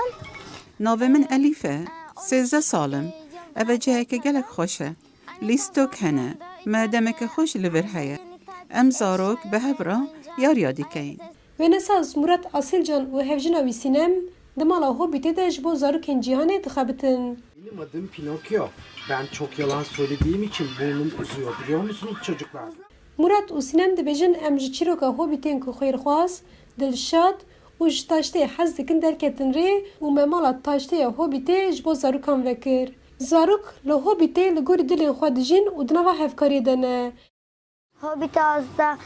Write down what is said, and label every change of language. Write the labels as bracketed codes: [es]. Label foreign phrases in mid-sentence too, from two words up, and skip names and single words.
[ku] Navê min Elîf e. 13 salim. Ev ciheke gelek xweş e. Lîstok hene. Me demeke xweş li vir heye. Em zarok bi hev re yariya dikeyin. Wênesaz Murat Asilcan û hevjina wî sînem di mala Hobbitê de ji bo zarokên cîhanê dixebitin. [tr] Benim adım Pinokyo. Ben çok yalan söylediğim için burnum uzuyor biliyor musunuz çocuklar? [ku] Murat û sînem dibêjin em ji çîroka Hobbitên ku xêrxwaz, dilşad û ji taştê hez dikin derketin rê û me mala taştêya Hobbitê ji bo zarokan vekir. Zarok li Hobbitê li gorî dilên xwe dijîn û di nava hevkariyê de ne. Hobbit azda.